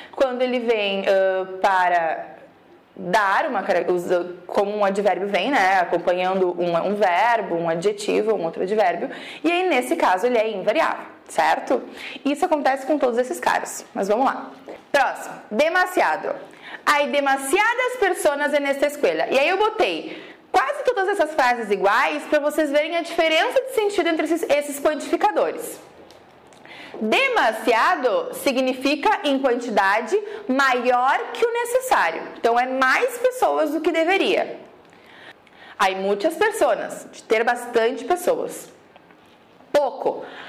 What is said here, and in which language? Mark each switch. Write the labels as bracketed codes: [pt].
[pt] Quando ele vem para dar como um advérbio vem, né? Acompanhando um verbo, um adjetivo, um outro advérbio. E aí nesse caso ele é invariável, certo? Isso acontece com todos esses caras. Mas vamos lá. Próximo. Demasiado. [es] Hay demasiadas personas en esta escuela. [pt] E aí eu botei quase todas essas frases iguais para vocês verem a diferença de sentido entre esses quantificadores. Demasiado significa em quantidade maior que o necessário. Então, é mais pessoas do que deveria. Hay muitas pessoas, de ter bastante pessoas. Pouco.